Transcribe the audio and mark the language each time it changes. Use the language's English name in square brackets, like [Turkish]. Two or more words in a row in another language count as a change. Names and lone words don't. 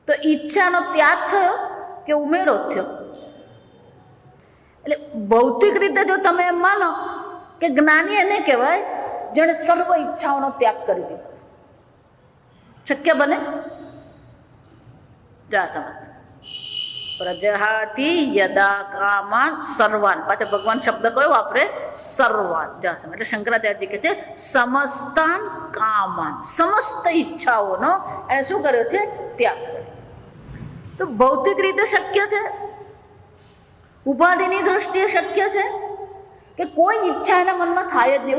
[Gujarati] તો ઈચ્છાનો ત્યાગ થયો કે ઉમેરો થયો? એટલે ભૌતિક રીતે જો તમે એમ માનો કે જ્ઞાની એને કહેવાય જેણે સર્વ ઈચ્છાઓનો ત્યાગ કરી દીધો. શક્ય બને? જા સમજ. [Sanskrit] પ્રજહાતિ યદા કામાન સર્વાન. [Gujarati] પાછા ભગવાન શબ્દ કયો વાપરે? સર્વાન. જા સમજ. એટલે શંકરાચાર્યજી કહે છે [Sanskrit] સમસ્તાન કામાન, [Gujarati] સમસ્ત ઈચ્છાઓનો એને શું કર્યો છે? ત્યાગ કર્યો. તો ભૌતિક રીતે શક્ય છે, ઉપાધિની દ્રષ્ટિએ શક્ય છે કે કોઈ ઈચ્છા એના મનમાં થાય જ નહીં?